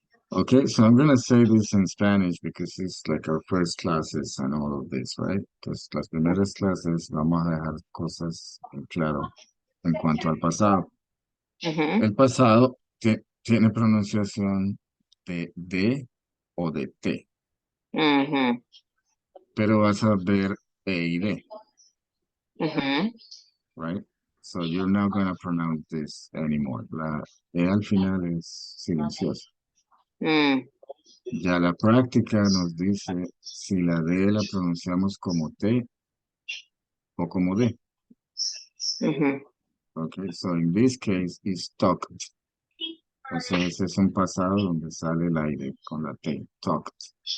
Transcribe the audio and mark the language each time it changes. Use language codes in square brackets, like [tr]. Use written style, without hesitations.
[en] Okay, so I'm gonna say this in Spanish because it's like our first classes and all of this, right? [es] Entonces, las primeras clases vamos a dejar cosas en claro en cuanto al pasado. Mm-hmm. El pasado tiene pronunciación de o de T, Mm-hmm. pero vas a ver E y D, Mm-hmm. [en] right? So you're not gonna pronounce this anymore. [es] La E al final es silenciosa. Mm. Ya la práctica nos dice si la D la pronunciamos como T o como D. Mm-hmm. [en] Okay, so in this case, it's talked. [es] Entonces es un pasado donde sale el aire con la T, talked,